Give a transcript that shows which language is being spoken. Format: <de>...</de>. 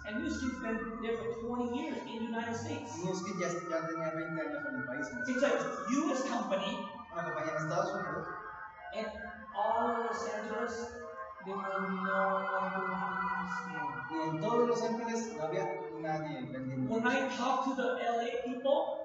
<en>And Newskin's been there for 20 years in the United States.</en> <es>Newskin ya tenía 20 años en el país.</es> <en>It's a US company,</en> <es>Una compañía en Estados Unidos.</es> <en>and all of Los Angeles, there were no one doing skin.</en> <es>Y en todos Los Ángeles no había nadie vendiendo.</es> <en>When I talk to the LA people,</en>